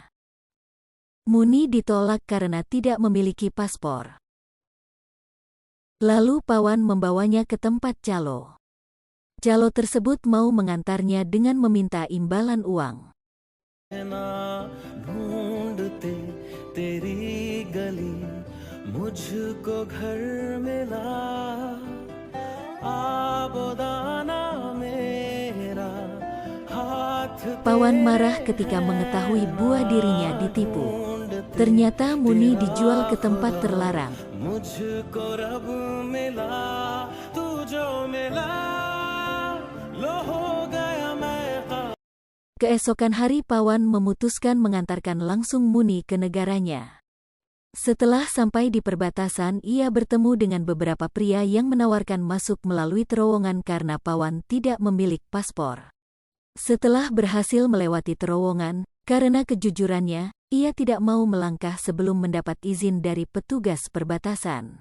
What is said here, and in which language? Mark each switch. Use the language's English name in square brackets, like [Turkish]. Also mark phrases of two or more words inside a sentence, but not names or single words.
[Indonesian] Muni ditolak karena tidak memiliki paspor. Lalu Pawan membawanya ke tempat calo. Calo tersebut mau mengantarnya dengan meminta imbalan uang. [Hindi] मुझको घर मिला आबोदाना मेरा हाथ [Indonesian] Pawan marah ketika mengetahui buah dirinya ditipu. Ternyata Muni dijual ke tempat terlarang. [Hindi] मुझको रब मिला तू जो मिला लो हो गया मैं [Indonesian] Keesokan hari Pawan memutuskan mengantarkan langsung Muni ke negaranya. Setelah sampai di perbatasan, ia bertemu dengan beberapa pria yang menawarkan masuk melalui terowongan karena Pawan tidak memiliki paspor. Setelah berhasil melewati terowongan, karena kejujurannya, ia tidak mau melangkah sebelum mendapat izin dari petugas perbatasan.